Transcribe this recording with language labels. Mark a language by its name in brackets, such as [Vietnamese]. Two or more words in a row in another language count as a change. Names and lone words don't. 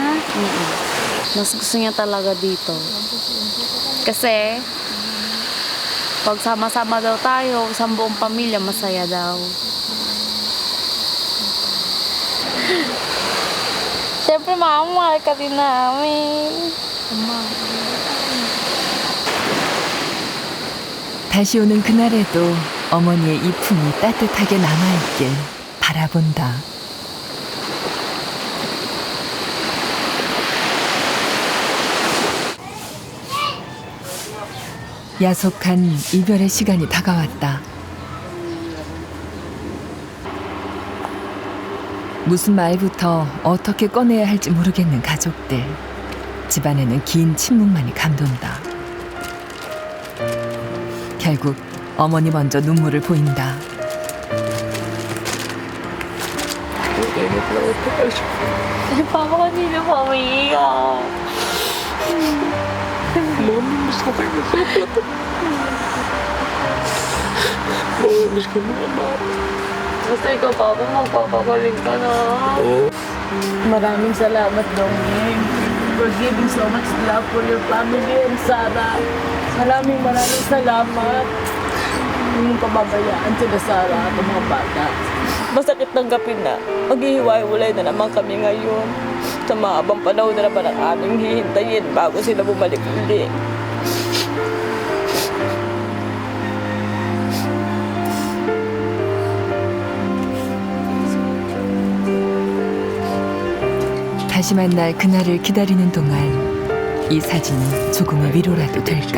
[Filipino] Mas gusto niya talaga dito. Kasi, pag sama-sama daw tayo, isang buong pamilya, masaya daw. Siyempre, mahal ka din namin. [Korean] 다시 오는 그날에도 어머니의 이 품이 따뜻하게 남아있길 바라본다. 야속한 이별의 시간이 다가왔다. 무슨 말부터 어떻게 꺼내야 할지 모르겠는 가족들. 집안에는 긴 침묵만이 감돈다. 결국 어머니 먼저 눈물을 보인다. [Filipino] Papa kanina pa umiiyak. Mami, mas ka tayo masakit. Mami, mas ka mga Basta ikaw, Papa, magpapagaling ka na. Maraming salamat, [English] Dongeng, for giving so much love for your family and Sarah. [Filipino] Maraming salamat. Hindi mo pababayaan sila Sarah at mga bata. Masakit tanggapin na maghihiwa-hiwalay na naman kami ngayon. Sa mahabang panahon na naman ang aming hihintayin bago sila bumalik uli. [Korean] 다시 만날 그날을 기다리는 동안 이 사진이 조금의 위로라도 될까.